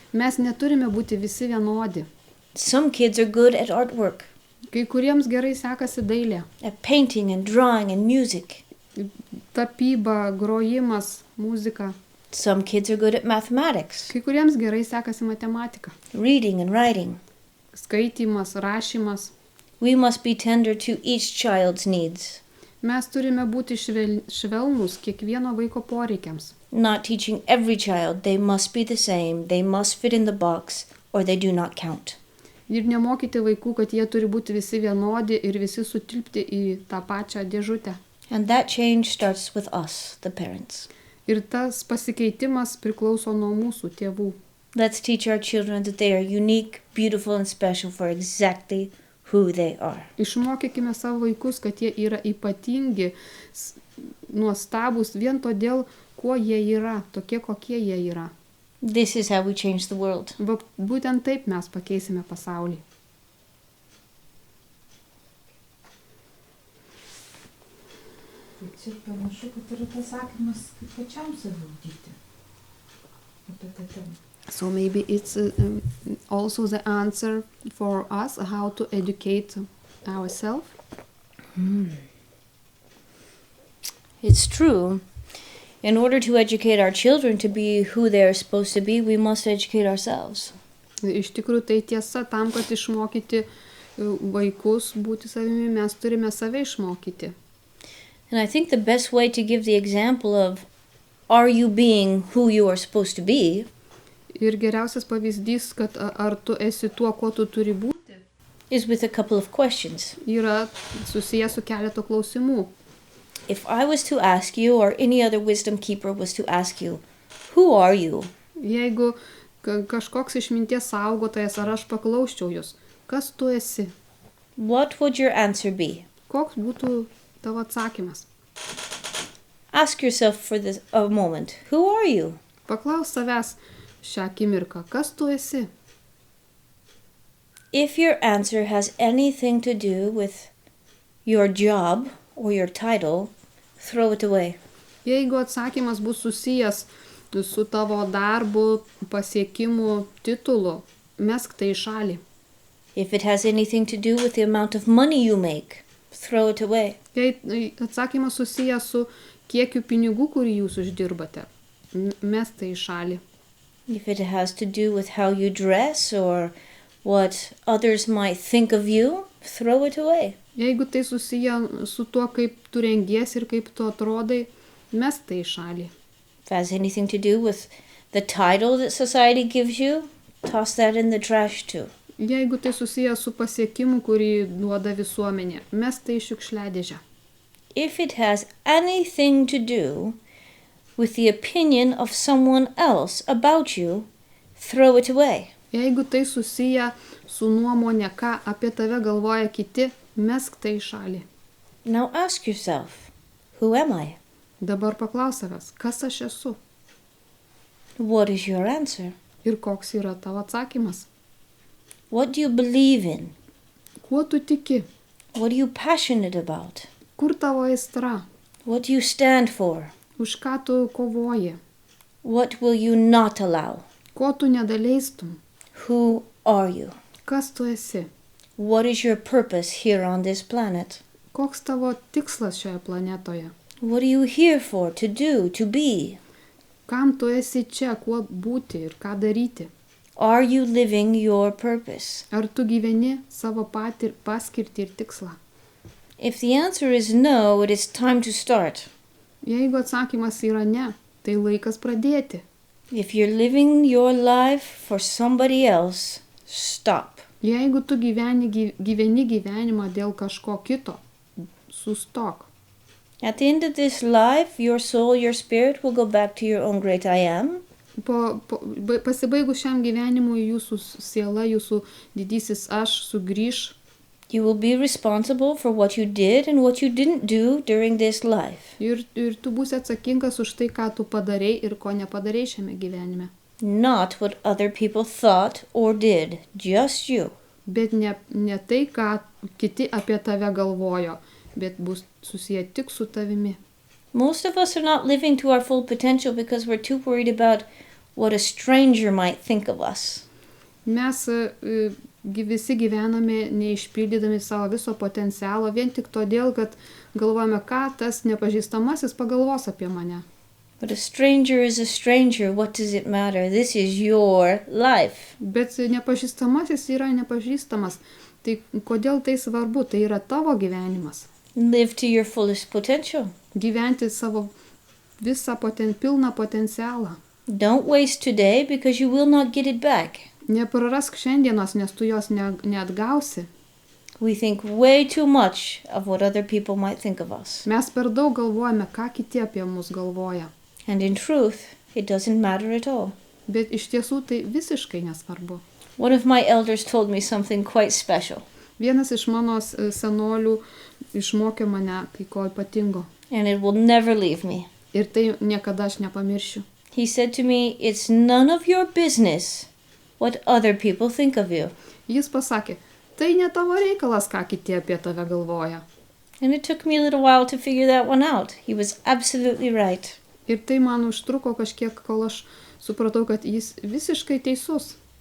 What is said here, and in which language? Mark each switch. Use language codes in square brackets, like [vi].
[lt] Mes neturime būti visi vienodi. [en] Some kids are good at artwork. [lt] Kai kuriems gerai sekasi dailė. [en] At painting and drawing and music. [lt] Tapyba, grojimas, muzika. [en] Some kids are good at mathematics. [lt] Kai kuriems gerai sekasi matematika. [en] Reading and writing. [lt] Skaitymas, rašymas. [en] We must be tender to each child's needs. [lt] Mes turime būti švelnūs kiekvieno vaiko poreikiams. [en] Not teaching every child they must be the same, they must fit in the box, or they do not count. [lt] Ir nemokyti vaikų, kad jie turi būti visi vienodi ir visi sutilpti į tą pačią dėžutę. [en] And that change starts with us, the parents. [lt] Ir tas pasikeitimas priklauso nuo mūsų tėvų. [en] Let's teach our children that they are unique, beautiful, and special for exactly who they are. [lt] Išmokykime savo vaikus, kad jie yra ypatingi, nuostabus vien todėl, kuo jie yra, tokie kokie jie yra. [en] This is how we change the world. [lt] Būtent taip mes pakeisime pasaulį. Tai čia panašu, kad yra pasakymas, kaip pačiam save ugdyti. Apie tą temą. [en] So maybe it's also the answer for us how to educate ourselves. It's true. In order to educate our children to be who they're supposed to be, we must educate ourselves. [lt] Iš tikrųjų tai tiesa, tam, kad išmokyti vaikus būti savimi, mes turime save išmokyti. [en] And I think the best way to give the example of are you being who you are supposed to be [lt] Ir geriausias pavyzdys, kad ar tu esi tuo, kuo tu turi būti, [en] is with a couple of questions. [lt] yra susijęs su keletu klausimų. [en] If I was to ask you, or any other wisdom keeper was to ask you, who are you? [lt] Jeigu kažkoks išminties saugotojas ar aš paklausčiau jūs, kas tu esi, [en] What would your answer be? [lt] koks būtų tavo atsakymas? [en] Ask yourself for a moment, who are you? [lt] Paklaus savęs šią akimirką, kas tu esi. [en] If your answer has anything to do with your job or your title, throw it away. [lt] Jeigu atsakymas bus susijęs su tavo darbu, pasiekimu, titulu, mesk tai į šalį. [en] If it has anything to do with the amount of money you make, throw it away. [lt] Jei atsakymas susijęs su kiekiu pinigų, kurį jūs uždirbate, mesk tai į šalį. [en] If it has to do with how you dress or what others might think of you, throw it away. [lt] Jeigu tai susiję su tuo, kaip tu rengiesi ir kaip tu atrodai, mesk tai į šalį. [en] If it has anything to do with the title that society gives you, toss that in the trash too. [lt] Jeigu tai susiję su pasiekimu, kurį duoda visuomenė, mesk tai į šiukšliadėžę. [en] If it has anything to do with the opinion of someone else about you, throw it away. [lt] Jeigu tai susiję su nuomonė, ką apie tave galvoja kiti, mesk tai į šalį. [en] Now ask yourself, who am I? [lt] Dabar paklaus savęs, kas aš esu [en] What is your answer? [lt] ir koks yra tavo atsakymas. [en] What do you believe in? [lt] Kuo tu tiki, [en] What are you passionate about? [lt] kur tavo aistra, [en] What do you stand for? [lt] už ką tu kovoji, [en] What will you not allow? [lt] ko tu nedaleistum, [en] Who are you? [lt] kas tu esi, [en] What is your purpose here on this planet? [lt] koks tavo tikslas šioje planetoje, [en] What are you here for, to do, to be? [lt] kam tu esi čia, kuo būti ir ką daryti. [en] Are you living your purpose? [lt] Ar tu gyveni savo paskirtį ir tikslą? [en] If the answer is no, it is time to start. [lt] Jeigu atsakymas yra ne, tai laikas pradėti. [en] If you're living your life for somebody else, stop. [lt] Jeigu tu gyveni gyvenimą dėl kažko kito, sustok. [en] At the end of this life, your soul, your spirit will go back to your own great I am. [lt] Pasibaigus šiam gyvenimui jūsų siela, jūsų didysis aš sugrįš. [en] You will be responsible for what you did and what you didn't do during this life. [lt] Ir tu būsi atsakingas už tai, ką tu padarei ir ko nepadarei šiame gyvenime. [en] Not what other people thought or did, just you. [lt] Bet ne tai, ką kiti apie tave galvojo, bet bus susiję tik su tavimi. [en] Most of us are not living to our full potential because we're too worried about what a stranger might think of us. [lt] Mes visi gyvename neišpildydami savo viso potencialo vien tik todėl, kad galvojame, ką tas nepažįstamasis pagalvos apie mane. [en] But a stranger is a stranger. What does it matter? This is your life. [lt] Bet nepažįstamasis yra nepažįstamas. Tai kodėl tai svarbu? Tai yra tavo gyvenimas. [en] Live to your fullest potential. [lt] Gyventi savo visą pilną potencialą. [en] Don't waste today because you will not get it back. [lt] Neprarask šiandienos, nes tu jos neatgausi. [en] We think way too much of what other people might think of us. [lt] Mes per daug galvojame, ką kiti apie mus galvoja. [en] And in truth, it doesn't matter at all. [lt] Bet iš tiesų tai visiškai nesvarbu. [en] One of my elders told me something quite special. [lt] Vienas iš mano senolių išmokė mane kai ko ypatingo. [en] And it will never leave me. [lt] Ir tai niekada aš nepamiršiu. [en] He said to me, it's none of your business what other people think of you. [lt] Jis pasakė, tai ne tavo reikalas, ką kiti apie tave galvoja. [en] And it took me a little while to figure that one out. He was absolutely right. [lt] Ir tai man užtruko kažkiek, kol aš supratau, kad jis visiškai teisus.